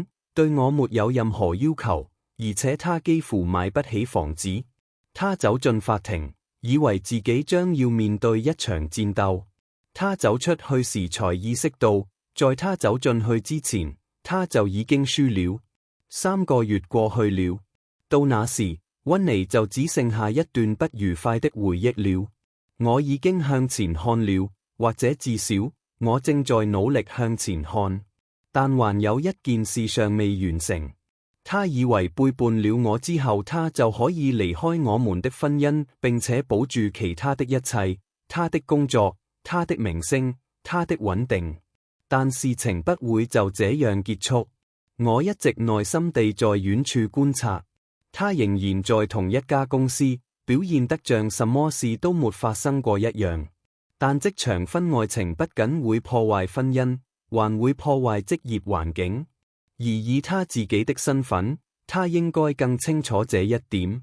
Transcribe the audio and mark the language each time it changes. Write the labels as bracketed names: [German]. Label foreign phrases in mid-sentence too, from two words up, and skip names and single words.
[Chinese] 對我沒有任何要求，而且他幾乎買不起房子。他走進法庭，以為自己將要面對一場戰鬥。他走出去時才意識到，在他走進去之前，他就已經輸了。3個月過去了，到那時，溫妮就只剩下一段不愉快的回憶了。我已經向前看了，或者至少，我正在努力向前看。但還有一件事尚未完成。他以為背叛了我之後，他就可以離開我們的婚姻，並且保住其他的一切，他的工作，他的名聲，他的穩定。但事情不會就這樣結束。我一直耐心地在遠處觀察。他仍然在同一家公司，表現得像什麼事都沒發生過一樣。但職場婚外情不僅會破壞婚姻，還會破壞職業環境，而以他自己的身份，他應該更清楚這一點。